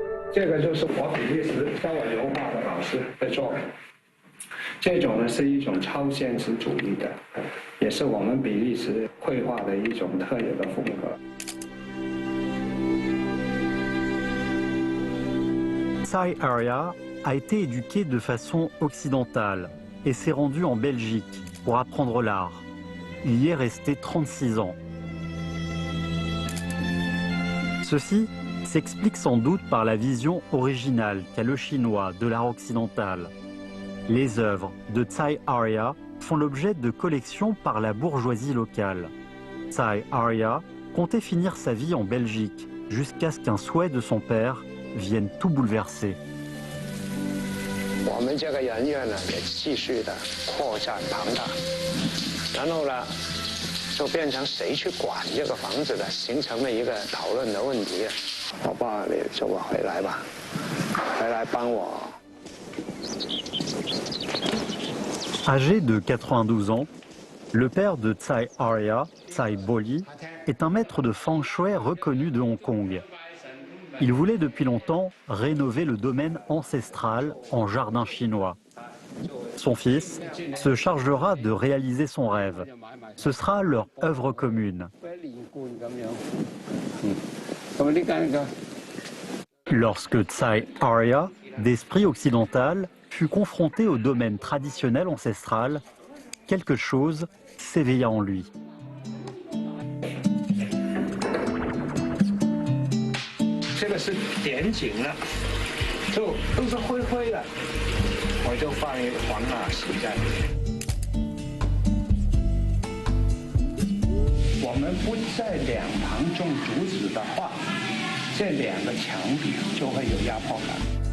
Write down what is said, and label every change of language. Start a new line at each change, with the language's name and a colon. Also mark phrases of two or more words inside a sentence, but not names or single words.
Chinese: 这个就是我比利时教我油画的老师的作品。这种呢是一种超现实主义的，也是我们比利时绘画的一种特有的风格。
French: Tsai Arya a été éduqué de façon occidentale et s'est rendu en Belgique pour apprendre l'art. Il y est resté 36 ans. Ceci s'explique sans doute par la vision originale qu'a le chinois de l'art occidental. Les œuvres de Tsai Arya font l'objet de collections par la bourgeoisie locale. Tsai Arya comptait finir sa vie en Belgique jusqu'à ce qu'un souhait de son père vienne tout bouleverser.
Chinese: 我们这个人院呢也继续的扩展庞大，然后呢就变成谁去管这个房子的，形成了一个讨论的问题。我爸你叫我回来吧，回来帮我。
French: Âgé de 92 ans, le père de Tsai Arya, Tsai Boli, est un maître de feng shui reconnu de Hong Kong. Il voulait depuis longtemps rénover le domaine ancestral en jardin chinois. Son fils se chargera de réaliser son rêve. Ce sera leur œuvre commune. Lorsque Tsai Arya, d'esprit occidental, fut confronté au domaine traditionnel ancestral, quelque chose s'éveilla en lui.
Chinese: 这个是点景了，就都是灰灰的，我就放一个黄蜡石在里面。我们不在两旁种竹子的话，这两个墙壁就会有压迫感。